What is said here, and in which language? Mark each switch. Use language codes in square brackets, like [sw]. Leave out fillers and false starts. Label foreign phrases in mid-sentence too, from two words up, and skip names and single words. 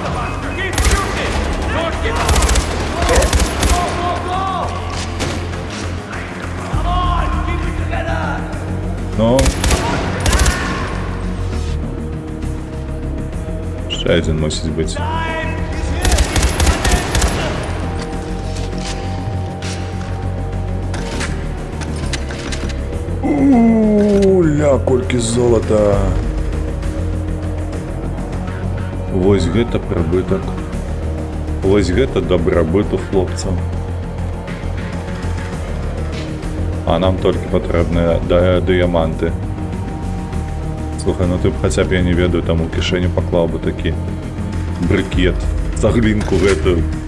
[en] The bastard! Keep shooting! Don't give up! Go, go, go! Come on! Keep it together! [uk] Ну. Ще один мусить бути. [be] Ля, кольки золота. Вось гэта прыбытак. Вось гэта дабрабыт у хлопцаў. А нам толькі патрэбныя дыяманты. Слухай, ну ты б хаця б, я не ведаю, там у кішэню паклаў бы такі брыкет, цаглінку гэтую.